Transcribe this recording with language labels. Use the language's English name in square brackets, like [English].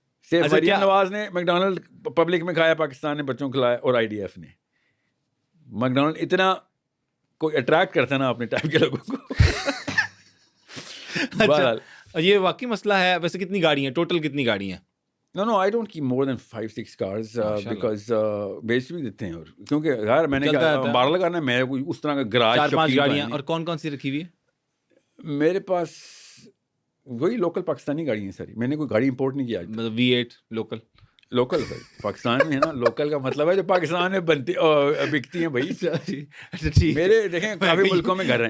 [Urdu] صرف مریم نواز نے McDonald public میں کھایا, پاکستان نے بچوں کو کھلایا, اور IDF نے. میکڈونلڈ اتنا کوئی اٹریکٹ کرتا ہے نا اپنے ٹائپ کے لوگوں کو. یہ واقعی مسئلہ ہے. ویسے کتنی گاڑی ہیں ٹوٹل, کتنی گاڑی ہیں؟ [English] No, I don't keep more than 5-6 cars because [Urdu] بیچ بھی دیتے ہیں. اور کیونکہ یار میں نے باہر لگانا ہے, میں کوئی اس طرح کا گراج 4-5 گاڑیاں. اور کون سی رکھی ہوئی ہے؟ میرے پاس وہی لوکل پاکستانی گاڑی ہیں ساری. میں نے کوئی گاڑی امپورٹ نہیں کیا. مطلب V8 لوکل پاکستان میں ہے نا. لوکل کا مطلب ہے جو پاکستان میں بنتی بکتی ہیں بھائی. میرے دیکھیں کافی ملکوں میں گھر ہیں.